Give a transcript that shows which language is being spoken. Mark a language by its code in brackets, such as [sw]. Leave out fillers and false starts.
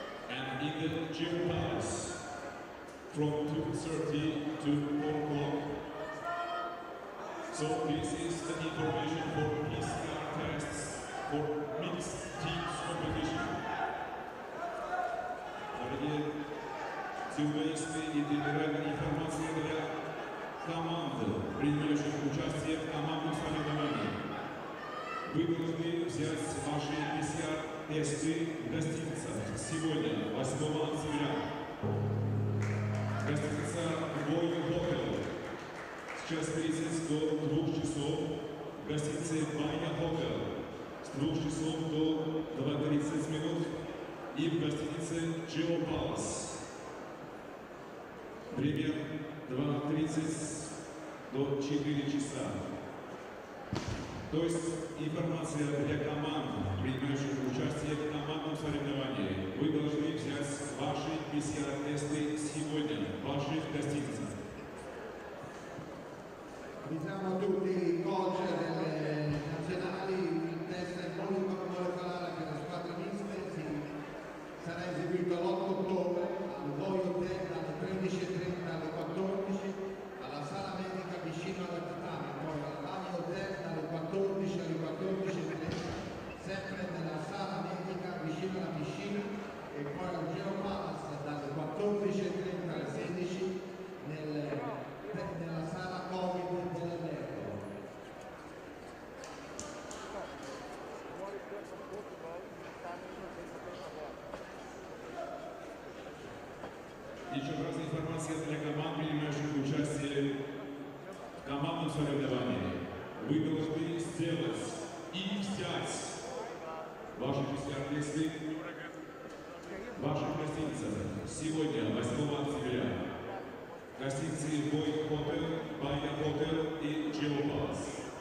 [en] And in the Gym Palace from 2:30 to 4 o'clock. So this is the information for PCR tests for mixed teams competition. [ru] Дорогие дзюдоисты и тренеры, информация для команд, принимающих участие в командном соревновании. Вы должны взять ваши PCR-тесты в гостиницах сегодня, 8 октября. Гостиница Royal Hotel с 6:30 до 2 часов. Гостиница Baya Hotel с 2 часов до 2:30 минут. И в гостинице Geo Palace. Время 2:30 до 4 часа. То есть информация для команд, принимающих участие в командном соревновании. Вы должны взять ваши PCR-тесты сегодня в ваших гостиницах. [it] Diciamo a tutti i coach delle nazionali, il test molecolare per le squadre miste sarà eseguito l'8 ottobre al Boy Hotel dalle 13:30 alle 14, alla sala medica vicino alla tatami, poi al Baya Hotel dalle 14 alle 14:30, sempre nella sala medica vicino alla piscina, e poi al Geo Palace dalle 14:30 alle 16 nella sala Covid dell'Alberto. [ru] Еще раз информация для команд, принимающих участие в командном соревновании. Вы должны сделать и взять ваши PCR-тесты в ваших гостиницах сегодня, 8 октября. Гостиницы Boy Hotel, Baya Hotel и Geo Palace.